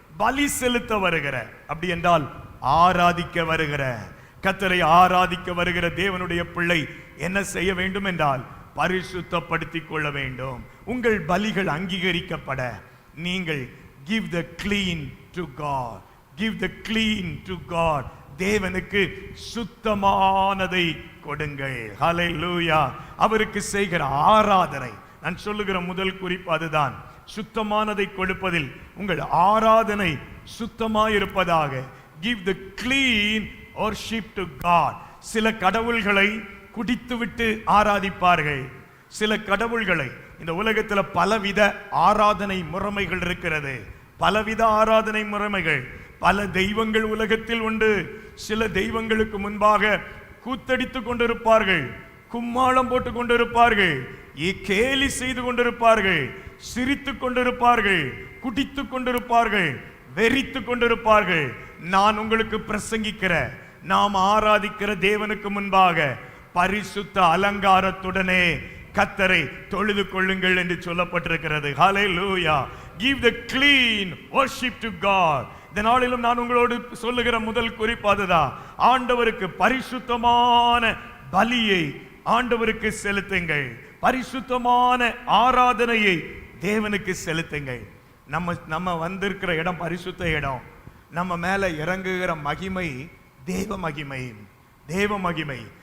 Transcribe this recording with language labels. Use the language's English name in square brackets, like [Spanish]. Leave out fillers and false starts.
[Tamil] பலி செலுத்த வருகிற, அப்படி என்றால் ஆராதிக்க வருகிற, கர்த்தரை ஆராதிக்க வருகிற தேவனுடைய பிள்ளை என்ன செய்ய வேண்டும் என்றால் பரிசுத்தப்படுத்திக் கொள்ள வேண்டும். உங்கள் பலிகள் அங்கீகரிக்கப்பட நீங்கள் [English] give the clean to God, give the clean to God. [Tamil] தேவனுக்கு சுத்தமானதை கொடுங்கள். ஹல்லேலூயா. அவருக்கு செய்கிற ஆராதனை, நான் சொல்லுகிற முதல் குறிப்பு அதுதான். சுத்தமானதை கொடுப்பதில் உங்கள் ஆராதனை சுத்தமாயிருப்பதாக. [English] give the clean worship to God. [Tamil] சில கடவுள்களை குடித்துவிட்டு ஆராதிப்பார்கள். சில கடவுள்களை, இந்த உலகத்தில் பலவித ஆராதனை முறைமைகள் இருக்கிறது. பலவித ஆராதனை முறைமைகள், பல தெய்வங்கள் உலகத்தில் உண்டு. சில தெய்வங்களுக்கு முன்பாக கூத்தடித்துக் கொண்டிருப்பார்கள், கும்மாளம் போட்டுக் கொண்டிருப்பார்கள், கேலி செய்து கொண்டிருப்பார்கள், சிரித்துக் கொண்டிருப்பார்கள், குடித்துக் கொண்டிருப்பார்கள், வெறித்துக் கொண்டிருப்பார்கள். நான் உங்களுக்கு பிரசங்கிக்கிற, நாம் ஆராதிக்கிற தேவனுக்கு முன்பாக பரிசுத்த அலங்காரத்துடனே கர்த்தரை தொழுது கொள்ளுங்கள் என்று சொல்லப்பட்டிருக்கிறது. ஹல்லேலூயா. [English] give the clean worship to God. [Tamil] இந்த நாளிலும் நான் உங்களோடு சொல்லுகிற முதல் குறிப்பு அதுதான். ஆண்டவருக்கு பரிசுத்தமான பலியை ஆண்டவருக்கு செலுத்துங்கள். பரிசுத்தமான ஆராதனையை தேவனுக்கு செலுத்துங்கள். நம்ம வந்திருக்கிற இடம் பரிசுத்த இடம். நம்ம மேல இறங்குகிற மகிமை தேவ மகிமை, தேவ மகிமை.